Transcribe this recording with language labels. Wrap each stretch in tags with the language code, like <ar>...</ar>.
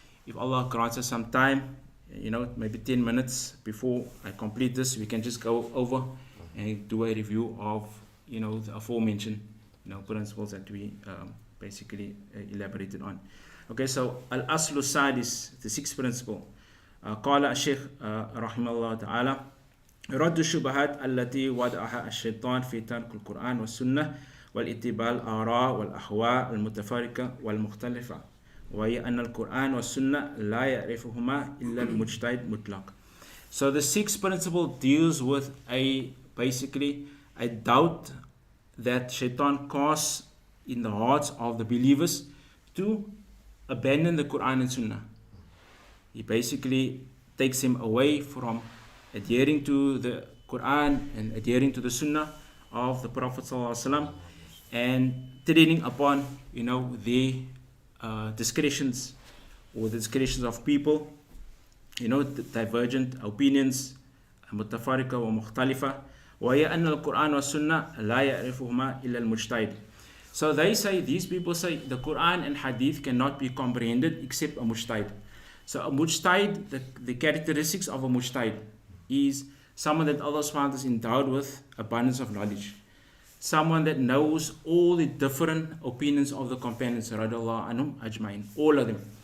<en>If Allah grants us some time, maybe 10 minutes before I complete this, we can just go over and do a review of, the aforementioned, principles that we basically elaborated on. Okay, so Al-Aslu Sadis, the sixth principle.</en> <ar>قال الشيخ رحمه الله تعالى رد الشبهات التي وضعها الشيطان في ترك القرآن والسنة والاتباع الآراء والأهواء المتفرقة والمختلفة، وهي أن القرآن والسنة لا يعرفهما إلا المجتهد مطلق.</ar> <en>So the sixth principle deals with basically a doubt that Shaitan casts in the hearts of the believers to abandon the Quran and Sunnah. He basically takes him away from adhering to the Quran and adhering to the Sunnah of the Prophet ﷺ, and treading upon the discretions or the discretions of people, the divergent opinions, mutafarika or mukhtalifa,</en> <ar>وهي أن القرآن والسنة لا يعرفهما إلا المجتهد.</ar> <en>So they say, these people say, the Quran and Hadith cannot be comprehended except a mujtahid. So a mujtahid, the characteristics of a mujtahid is someone that Allah subhanahu wa ta'ala is endowed with abundance of knowledge. Someone that knows all the different opinions of the companions, radiyallahu anhum ajma'in, all of them.</en>